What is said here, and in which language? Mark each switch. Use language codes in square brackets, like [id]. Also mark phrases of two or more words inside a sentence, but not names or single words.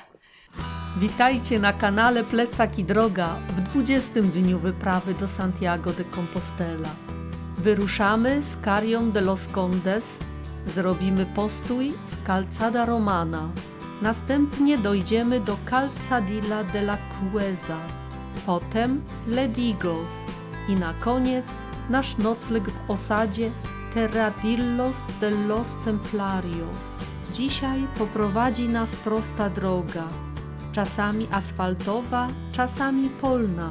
[pl] Witajcie na kanale Plecak i Droga w 20. dniu wyprawy do Santiago de Compostela. Wyruszamy z Carrión de los Condes, zrobimy postój w Calzada Romana. Następnie dojdziemy do Calzadilla de la Crueza, potem Ledigos i na koniec nasz nocleg w osadzie Terradillos de los Templarios. Dzisiaj poprowadzi nas prosta droga, czasami asfaltowa, czasami polna.